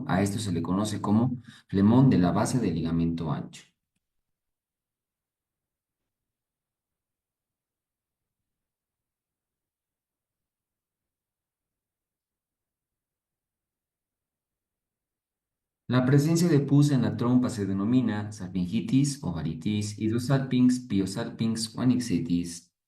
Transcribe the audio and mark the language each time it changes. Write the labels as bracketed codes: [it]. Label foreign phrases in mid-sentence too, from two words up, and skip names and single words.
[es] A esto se le conoce como flemón de la base del ligamento ancho. La presencia de pus en la trompa se denomina salpingitis, ovaritis, hidrosalpinx, piosalpinx o anixitis.